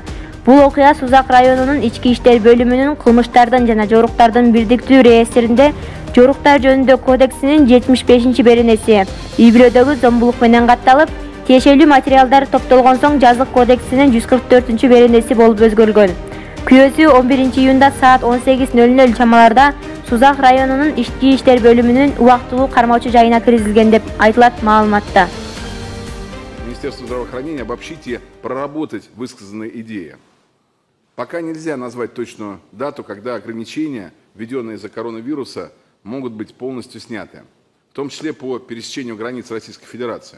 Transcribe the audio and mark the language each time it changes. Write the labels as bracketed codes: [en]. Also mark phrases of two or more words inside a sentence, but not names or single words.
[ky] Бул окуя Сузак районунун ички иштер бөлүмүнүн кылмыштардын жана жоруктардын бирдиктүү реестринде жоруктар жөнүндө кодексинин 75 беренеси үй бүлөдөгү зомбулук менен катталып, тиешелүү материалдар топтолгон соң жазык кодексинин 144 беренеси болуп өзгөрүлгөн. Күнөөсү 11-июнда саат 18:00 чамаларда Сузак районунун ички иштер бөлүмүнүн убактылуу кармоочу жайына киргизилген деп айтылат маалыматта. [ru] Министерство здравоохранения обобщить и проработать высказанные идеи. Пока нельзя назвать точную дату, когда ограничения, введенные из-за коронавируса, могут быть полностью сняты, в том числе по пересечению границ Российской Федерации.